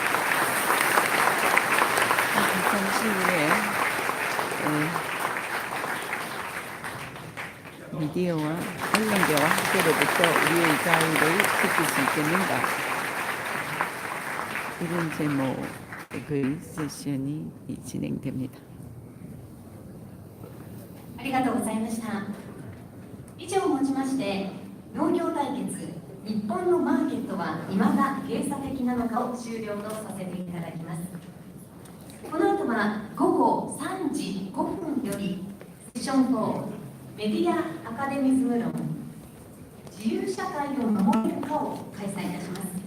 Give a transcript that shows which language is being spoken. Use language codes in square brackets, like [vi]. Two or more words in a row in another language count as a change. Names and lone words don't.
[ko] 잠시 후에 미디어와 언론계와 학교로부터 우리의 자유를 지킬 수 있겠는가 이런 제목의 세션이 진행됩니다. [ja] ありがとうございました。以上をもちまして農業対決日本のマーケットは未だ閉鎖的なのかを終了とさせていただきます。この後は午後3時5分よりセッション4メディアアカデミズム論自由社会を守れるかを開催いたします。